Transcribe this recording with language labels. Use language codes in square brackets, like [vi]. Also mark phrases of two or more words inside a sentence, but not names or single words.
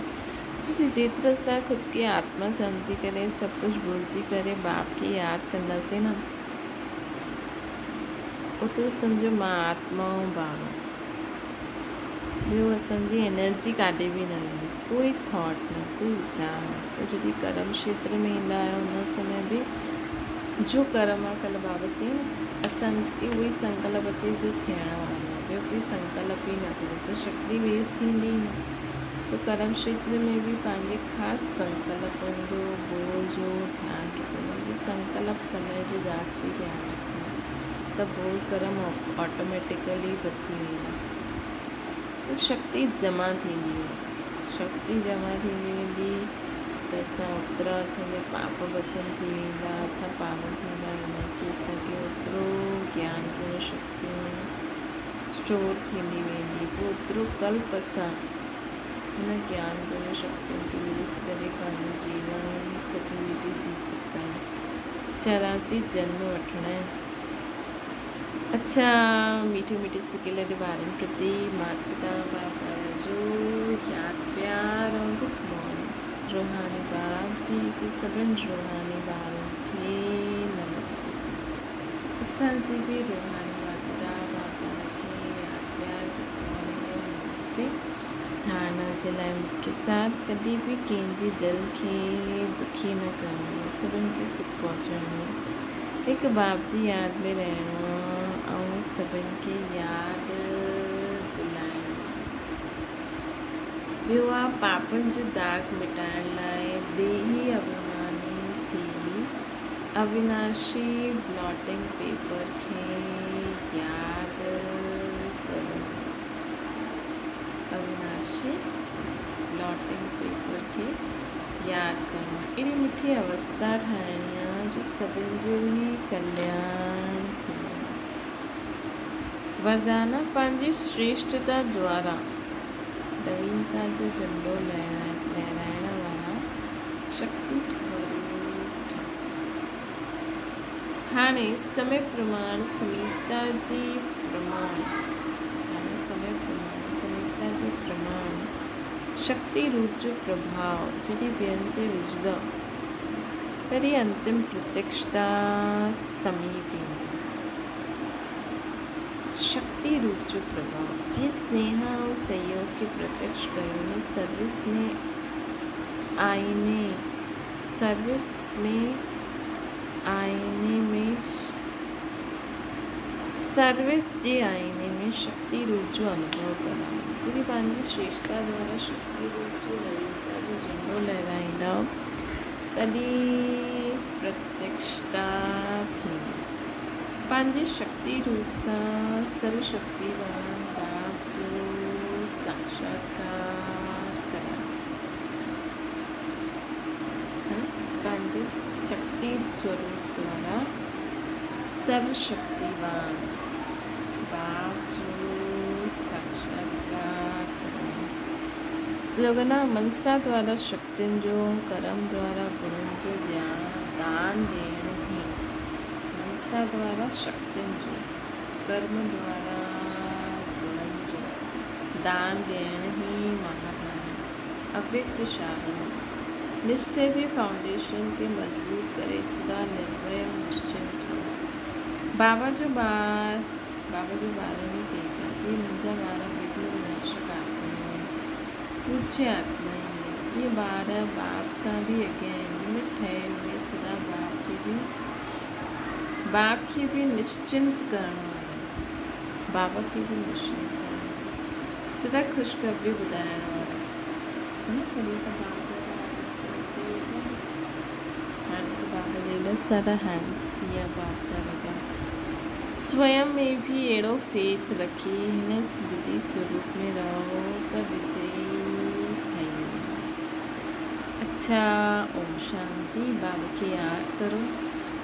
[sd] छोकी जेतिरो असां ख़ुदि खे आत्मा सम्झी करे सभु कुझु भुलिजी करे बाप खे यादि कंदासीं न, ओतिरो सम्झो मां आत्मा ऐं बाबा, ॿियो असांजी एनर्जी काॾे बि न वेंदी, कोई थॉट न, कोई वीचार न। पोइ जॾहिं कर्म क्षेत्र में ईंदा आहियो हुन समय बि जो कर्म आहे, कल्ह बाबा चई न असांखे उहो ई संकल्प अचे जो थियण वारो आहे, ॿियो कोई संकल्प ई न करो त शक्ति वेस्ट थींदी न। तो कर्म क्षेत्र में भी पंहिंजे ख़ासि संकल्पनि जो बोल जो ध्यानु रखो, संकल्प समय जो दासी ध्यानु रखो त बोल कर्म ऑटोमेटिकली बची वेंदा। शक्ति जमा थींदी वेंदी, शक्ति जमा थींदी वेंदी त असां ओतिरा असांजा पाप भस्म थी वेंदा, असां पावन थींदा वेंदासीं, असांखे ओतिरो ज्ञान गुण शक्तियूं स्टोर थींदी वेंदी, पोइ ओतिरो कल्प असां हुन ज्ञान गुण शक्तियुनि खे यूज़ करे पंहिंजो जीवन सुठी रीति जी सघंदा आहियूं। 84 जन्म वठणा आहिनि। अच्छा, मीठे मीठे सुकेले ॿारनि प्रति माता पिता बाबा जो यादि प्यार और [en] good morning. [sd] रूहानी बाप जी से सभिनी रूहानी ॿारनि खे नमस्ते। असांजी बि रूहानी माता बाबा खे यादि प्यार [en] good morning [sd] ऐं नमस्ते। धारणा जे लाइ मुख्य सार, कॾहिं बि कंहिंजी दिलि खे दुखी न करिणो, सभिनि खे सुख पहुचाइणो, हिकु बाप जी यादि में रहणो ऐं सभिनि खे यादि दिलाइणो। ॿियो आहे पापनि जो दाग मिटाइण लाइ देही अभिमानी थी अविनाशी [en] blotting paper [sd] खे यादि छे [en] blotting paper [sd] खे यादि करणु। अहिड़ी मिठी अवस्था ठाहिणी आहे जो सभिनि जो ई कल्याण थींदो। वरदाना पंहिंजी श्रेष्ठता द्वारा नवीनता जो झंडो लहराइण वारा शक्ति स्वरूप। हाणे समय प्रमाण समीपता जी प्रमाण शक्ति रूप जो प्रभाव जॾहिं ॿियनि ते विझंदो तॾहिं अंतिम प्रत्यक्षता समीप ईंदी। शक्ति रूप जो प्रभाव जीअं स्नेह और सहयोग खे प्रत्यक्ष कयो न सर्विस जे आईने में शक्ति रूप जो अनुभव करायो। जॾहिं पंहिंजी श्रेष्ठता द्वारा शक्ति रूप जो नवीनता जो झंडो लहराईंदा तॾहिं प्रत्यक्षता थींदी। पंहिंजे शक्ति रूप सां सर्वशक्तिवान बाप जो साक्षात्कार करायो। पंहिंजे शक्ति स्वरूप द्वारा सर्वशक्तिवान बाप जो साक्षात्कार करायो। स्लोगन आहे मनसा द्वारा शक्तियुनि जो कर्म द्वारा गुणनि जो दान ॾियण ई मनसा द्वारा शक्तियुनि जो कर्म द्वारा गुणनि जो दान ॾियण ई महादान। अव्यक्त शाही निश्चय जे फाउंडेशन खे मजबूत करे सदा निर्भय निश्चिंत ठहो। बाबा जो ॿारनि खे इहे मुंहिंजा ॿार विघ्न विनाशक आत्माऊं आहिनि, पूज्य आत्माऊं आहिनि। इहे ॿार बाप सां बि अॻियां आहिनि, निमित ठहे उहे सदा बाप खे बि निश्चिंत करणु वारा, बाबा खे बि निश्चिंत करणु, सदा ख़ुशख़बरी ॿुधाइण वारा। तॾहिं त हाणे त बाबा जा एॾा सारा हैंड्स थी विया बाप दादा जा। स्वयं में भी अहिड़ो फेथ रखी हिन स्मृति स्वरूप में रहो त विजयी ठही वेंदा। अच्छा, ओम शांति। बाबा खे यादि करो।